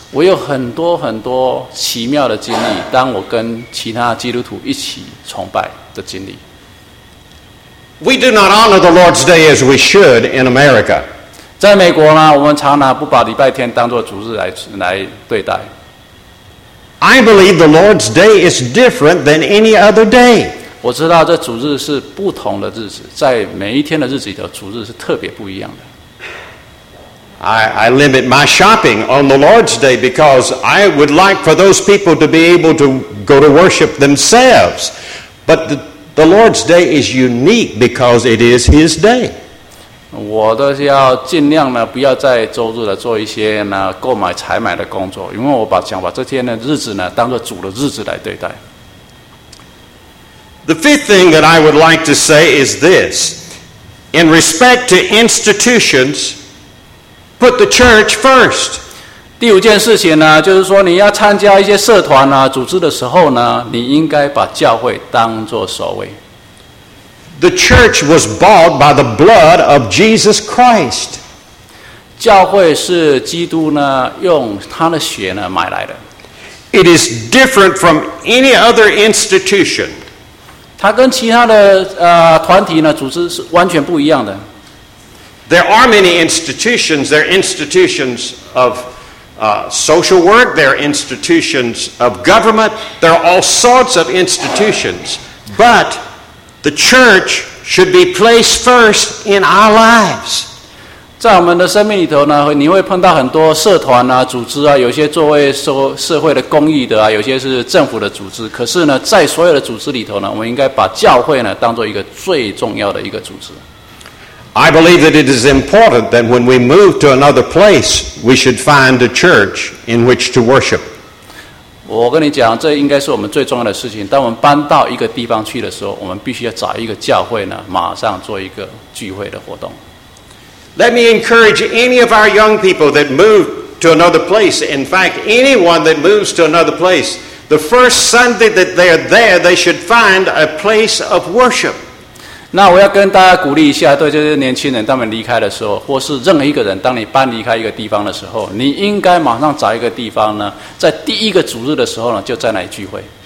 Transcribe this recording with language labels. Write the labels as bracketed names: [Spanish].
[Chinese] 我有很多很多奇妙的经历，当我跟其他基督徒一起崇拜的经历。 [English] We do not honor the Lord's Day as we should in America. [Chinese] 在美国呢，我们常常不把礼拜天当作主日来对待。 [English] I believe the Lord's Day is different than any other day. [Chinese] 我知道这主日是不同的日子，在每一天的日子里头，主日是特别不一样的。 [English] I limit my shopping on the Lord's Day because I would like for those people to be able to go to worship themselves. But the Lord's Day is unique because it is His day. [Chinese] 我都是要尽量呢，不要在周日的做一些呢购买采买的工作，因为我想把这天的日子呢当作主的日子来对待。 [English] The fifth thing that I would like to say is this. In respect to institutions, put the church first. [Chinese] 第五件事情呢，就是说你要参加一些社团啊，组织的时候呢，你应该把教会当作首位。 [English] The church was bought by the blood of Jesus Christ. [Chinese] 教会是基督呢，用他的血呢，买来的。 [English] It is different from any other institution. [Chinese] 它跟其他的团体呢组织是完全不一样的。 [English] There are many institutions. There are institutions of social work. There are institutions of government. There are all sorts of institutions. But the church should be placed first in our lives. [Chinese] 在我们的生命里头呢，你会碰到很多社团啊、组织啊，有些作为社会的公益的啊，有些是政府的组织。可是呢，在所有的组织里头呢，我们应该把教会呢当作一个最重要的一个组织。 [English] I believe that it is important that when we move to another place, we should find a church in which to worship. [Chinese] 我跟你讲，这应该是我们最重要的事情。当我们搬到一个地方去的时候，我们必须要找一个教会呢，马上做一个聚会的活动。 [English] Let me encourage any of our young people that move to another place. In fact, anyone that moves to another place, the first Sunday that they're there, they should find a place of worship. [Chinese] 那我要跟大家鼓励一下，对这些年轻人，当你离开的时候，或是任何一个人，当你搬离开一个地方的时候，你应该马上找一个地方呢，在第一个主日的时候呢，就在那里聚会。